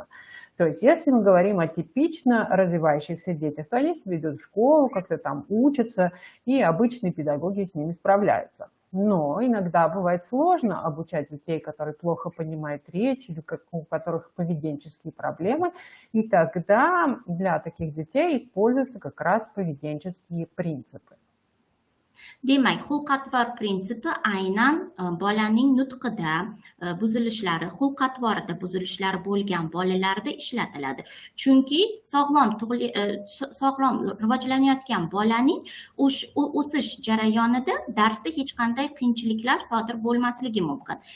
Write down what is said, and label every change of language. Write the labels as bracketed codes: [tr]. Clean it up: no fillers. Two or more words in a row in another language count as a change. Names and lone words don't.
[ru] То есть, если мы говорим о типично развивающихся детях, то они себя идут в школу, как-то там учатся, и обычные педагоги с ними справляются. Но иногда бывает сложно обучать детей, которые плохо понимают речь, или у которых поведенческие проблемы, и тогда для таких детей используются как раз поведенческие принципы. [uz] Demak, xulq-atvor prinsipi aynan bolaning nutqida buzilishlari, xulq-atvorida buzilishlari bo'lgan bolalarda ishlatiladi. Chunki sog'lom rivojlanayotgan bolaning o'sish jarayonida darsda hech qanday qiyinchiliklar sodir bo'lmasligi mumkin.